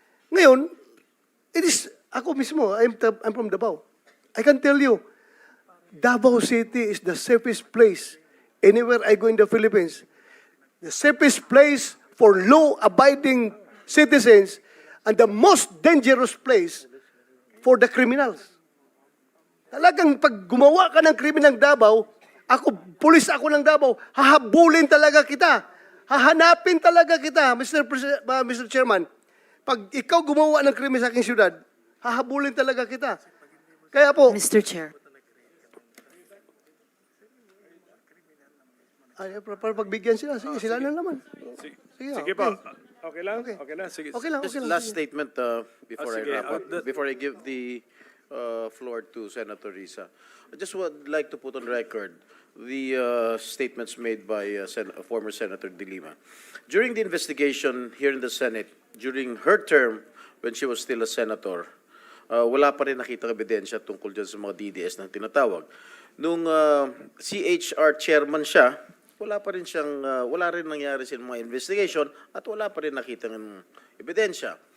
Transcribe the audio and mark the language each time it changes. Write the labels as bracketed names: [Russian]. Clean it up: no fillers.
[Filipino] Ngayon, ako mismo, [English] I'm from Davao. I can tell you, Davao City is the safest place anywhere I go in the Philippines. The safest place for law-abiding citizens and the most dangerous place for the criminals. [Filipino] Talagang pag gumawa ka ng krimen ng Davao, pulis ako ng Davao, hahabulin talaga kita. Hahanapin talaga kita, Mr. Chairman. Pag ikaw gumawa ng krimen sa aking syudad, hahabulin talaga kita. Kaya po, [English] Mr. Chair. [Filipino] para pagbigyan sila, sige, sila na naman. Sige po. Okay lang? Okay. Okay na? Sige. Okay lang, [English] Just [Filipino] okay lang. [English] last statement before I [Filipino] sige. [English] wrap up, before I give the floor to Senator Risa. I just would like to put on record the statements made by former Senator De Lima. During the investigation here in the Senate, during her term, when she was still a senator, [Filipino] wala pa rin nakita ebidensya tungkol dyan sa mga DDS na tinatawag. Nung CHR chairman siya, wala rin nangyari sa mga investigation at wala pa rin nakita ng ebidensya.